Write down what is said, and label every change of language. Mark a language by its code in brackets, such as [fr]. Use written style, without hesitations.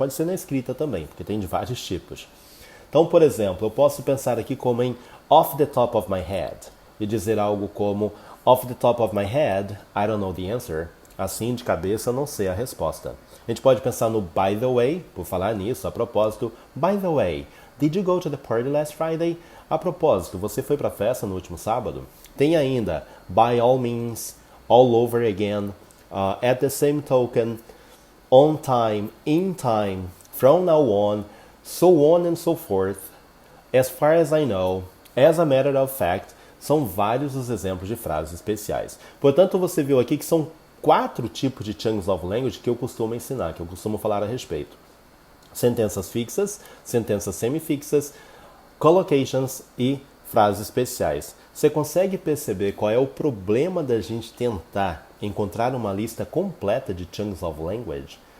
[pt] Pode ser na escrita também, porque tem de vários tipos. Então, por exemplo, eu posso pensar aqui como em [en] off the top of my head [pt] e dizer algo como [en] off the top of my head, I don't know the answer. [pt] Assim, de cabeça, não sei a resposta. A gente pode pensar no [en] by the way, [pt] por falar nisso, a propósito. [en] By the way, did you go to the party last Friday? [pt] A propósito, você foi para a festa no último sábado? Tem ainda [en] by all means, all over again, at the same token, on time, in time, from now on, so on and so forth, as far as I know, as a matter of fact. [pt] São vários os exemplos de frases especiais. Portanto, você viu aqui que são 4 tipos de [en] chunks of language [pt] que eu costumo ensinar, que eu costumo falar a respeito. Sentenças fixas, sentenças semifixas, collocations e frases especiais. Você consegue perceber qual é o problema da gente tentar encontrar uma lista completa de [en] chunks of language?